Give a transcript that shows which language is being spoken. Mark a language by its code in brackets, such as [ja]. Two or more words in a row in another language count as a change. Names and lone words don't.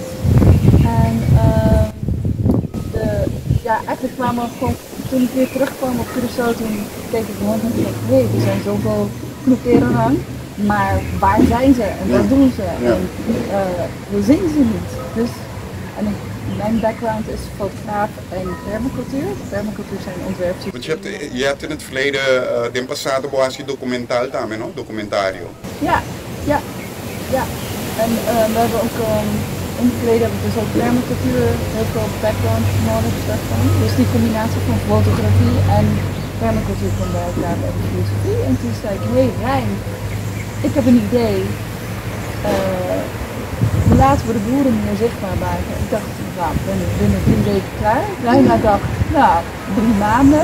[nl] En eigenlijk kwamen we gewoon, toen ik weer terugkwam op Curaçao, toen keek ik rond en dacht, hé, er zijn zoveel knoeperen aan, maar waar zijn ze en wat doen ze? Ja. En we zien ze niet. Dus, mijn background is fotograaf en permacultuur. Permacultuur zijn ontwerpers. Want je hebt in het verleden de [pap] passado boasi [nl] documentaal daarmee, no? Documentario. Ja. En we hebben ook in het verleden hebben we dus ook permacultuur, heel veel [en] background knowledge [nl] daarvan. Dus die combinatie van fotografie en permacultuur kwam bij elkaar bij de filosofie. En toen zei ik, hey Rijn, ik heb een idee. Laten we de boeren meer zichtbaar maken. Ik dacht, nou, ik ben binnen 3 weken klaar. Reina dacht, nou, 3 maanden.